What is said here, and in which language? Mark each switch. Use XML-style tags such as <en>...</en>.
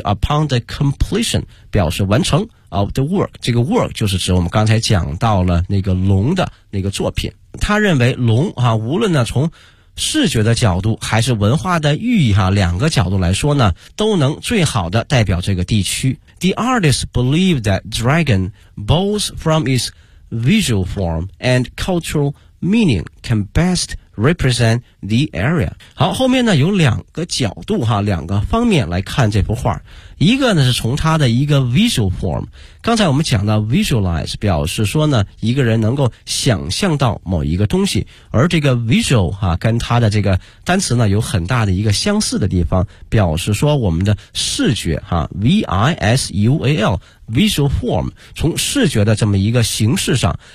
<en>upon the completion</en> <zh>表示完成 of the work， 这个 work 就是指我们刚才讲到了那个龙的那个作品。他认为龙啊，无论呢从视觉的角度还是文化的寓意哈，两个角度来说呢，都能最好的代表这个地区。</zh> <en>The artist believed that dragon, both from its visual form and cultural meaning, can bestrepresent the area。</en> <zh>好，后面呢有两个角度哈，两个方面来看这幅画。一个呢是从它的一个 visual form， 刚才我们讲到 visualize 表示说呢一个人能够想象到某一个东西，而这个 visual 哈，跟它的这个单词呢有很大的一个相似的地方，表示说我们的视觉哈 visual visual form， 从视觉的这么一个形式上。</zh>